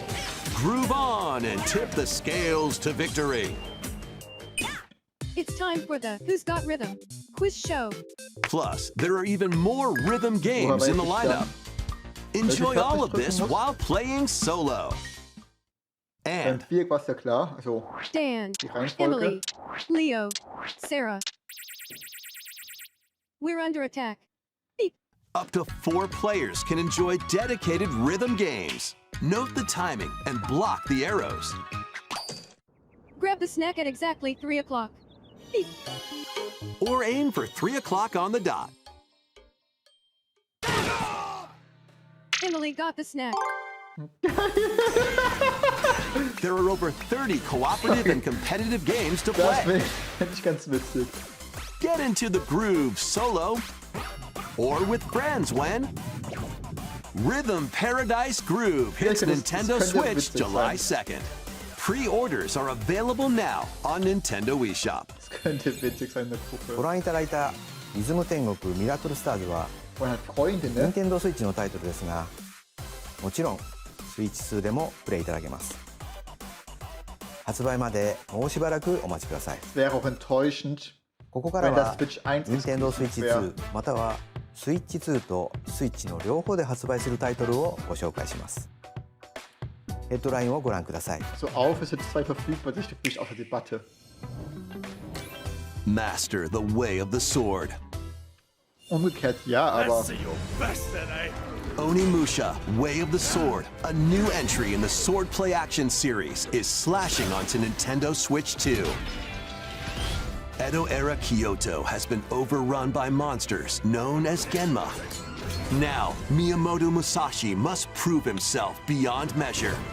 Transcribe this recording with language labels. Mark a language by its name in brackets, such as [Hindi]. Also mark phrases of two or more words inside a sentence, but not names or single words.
[English] Groove on and tip the scales to victory. It's time for the Who's Got Rhythm quiz show. Plus, there are even more rhythm games in the lineup. Enjoy all of this while playing solo. [German] Beim [English] And [German] Viereck war es ja klar. Also, Dan, die Reihenfolge. Emily, Leo, Sarah. [English] We're under attack. Beep. up to 4 players can enjoy dedicated rhythm games. Note the timing and block the arrows. Grab the snack at exactly 3 o'clock. Beep. Or aim for 3 o'clock on the dot. Emily got the snack. There are over 30 cooperative and competitive games to [German] Das [English] play. [German] finde ich ganz witzig. [English] Get into the groove solo or with friends when Rhythm Paradise Groove hits [German] Ja, das [English] Nintendo [German] könnte [English] Switch [German] witzig [English] July [German] sein. [English] 2nd. Pre-orders are available now on Nintendo eShop. [German] Das könnte witzig sein, eine [Japanese] ご [German] Gruppe. [Japanese] 覧いただいたリズム天国ミラトルスターズは [German] Und hat Freunde, [Japanese] 任 [German] ne? [Japanese] 天堂スイッチのタイトルですが、もちろんスイッチ2でもプレイいただけます。発売までもうしばらくお待ちください。 [German] Es wäre auch enttäuschend, [Japanese] ここから [German] wenn das [Japanese] は [German] Switch 1 [Japanese] 任天堂スイッチ [German] wäre. [Japanese] 2またはスイッチ2とスイッチの両方で発売するタイトルをご紹介します。ヘッドラインをご覧ください。 [German] So auf ist jetzt 2 verfügbar, das steht nicht außer Debatte. [English] Master the way of the sword. [German] Umgekehrt ja, aber [English] Onimusha, Way of the Sword, a new entry in the Sword Play Action series, is slashing onto Nintendo Switch 2. Edo-era Kyoto has been overrun by monsters known as Genma. Now, Miyamoto Musashi must prove himself beyond measure.